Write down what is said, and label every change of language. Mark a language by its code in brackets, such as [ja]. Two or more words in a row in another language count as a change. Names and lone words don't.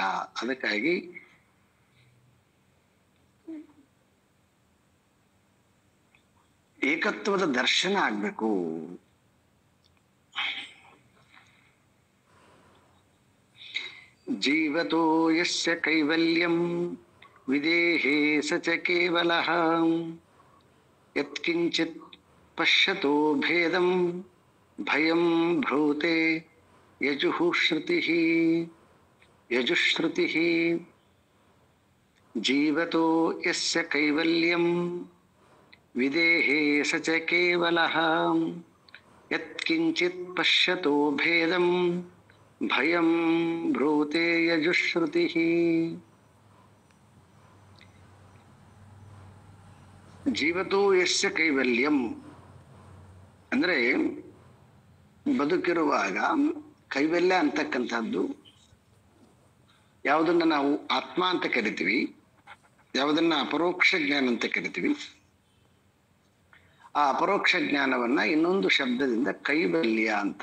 [kn] ಅದಕ್ಕಾಗಿ ಏಕತ್ವದ ದರ್ಶನ ಆಗ್ಬೇಕು. [sa] ಜೀವತೋ ಯಸ್ಯ ಕೈವಲ್ಯಂ ವಿದೇಹೇ ಸ ಚ ಕೇವಲಃ ಯತ್ಕಿಂಚಿತ್ ಪಶ್ಯತೋ ಭೇದಂ ಭಯಂ ಭ್ರೂತೆ ಯಜುಃಶ್ರುತಿಃ ಯಜುಶ್ರುತಿಃ. ಜೀವತೋ ಯಸ್ಯ ಕೈವಲ್ಯಂ ವಿದೇಹೇ ಸ ಚ ಕೇವಲಃ ಯತ್ಕಿಂಚಿತ್ ಪಶ್ಯತೋ ಭೇದಂ ಭಯಂ ಭ್ರೂತೆ ಯಜುಶ್ರುತಿಃ. ಜೀವತೋ ಯಸ್ಯ ಕೈವಲ್ಯಂ [kn] ಅಂದ್ರೆ ಬದುಕಿರುವಾಗ ಕೈವಲ್ಯ ಅಂತಕ್ಕಂಥದ್ದು ಯಾವುದನ್ನ ನಾವು ಆತ್ಮ ಅಂತ ಕರಿತೀವಿ, ಯಾವುದನ್ನ ಅಪರೋಕ್ಷ ಜ್ಞಾನ ಅಂತ ಕರಿತೀವಿ. ಆ ಅಪರೋಕ್ಷ ಜ್ಞಾನವನ್ನ ಇನ್ನೊಂದು ಶಬ್ದದಿಂದ ಕೈವಲ್ಯ ಅಂತ.